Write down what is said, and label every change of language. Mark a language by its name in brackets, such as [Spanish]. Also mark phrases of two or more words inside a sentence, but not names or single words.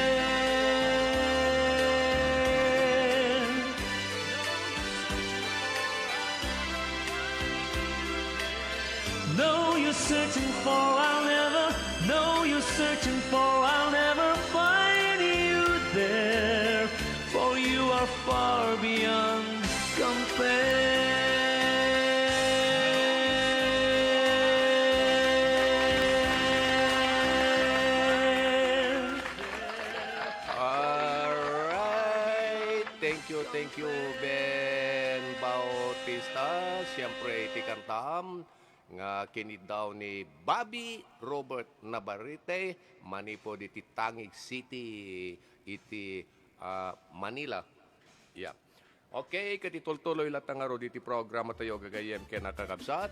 [English] No use searching for, I'll never, no use searching for, I'll never find you there, for you are far beyond compare. Alright, thank you Ben Bautista. [Iloko] Siyempre iti kantam nga kinid daw ni Bobby Robert Navarrete manipo iti Tangig City iti Manila. [English] Yeah. [Iloko] Okay, katitultuloy latang nga ro iti programa tayo gagayem ken nakakabsat.